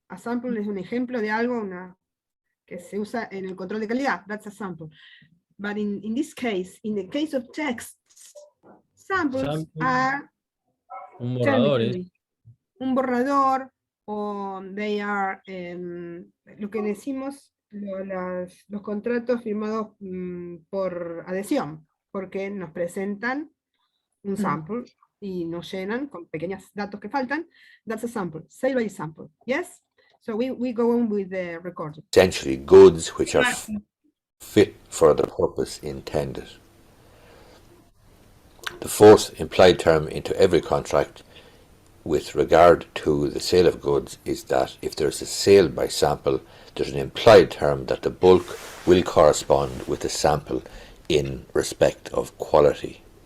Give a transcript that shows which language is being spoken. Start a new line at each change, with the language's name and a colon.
Spanish: A sample es un ejemplo de algo que se usa en el control de calidad.
English: That's a sample. But in this case, in the case of texts, samples are
Spanish: un borrador, un borrador, o
English: they are
Spanish: lo que decimos los contratos firmados por adhesión, porque nos presentan un sample y nos llenan con pequeños datos que faltan.
English: That's a sample, sale by sample. Yes? So we go on with the recording. essentially goods which are fit for the purpose intended. The fourth implied term into every contract with regard to the sale of goods is that if there is a sale by sample, there's an implied term that the bulk will correspond with the sample in respect of quality.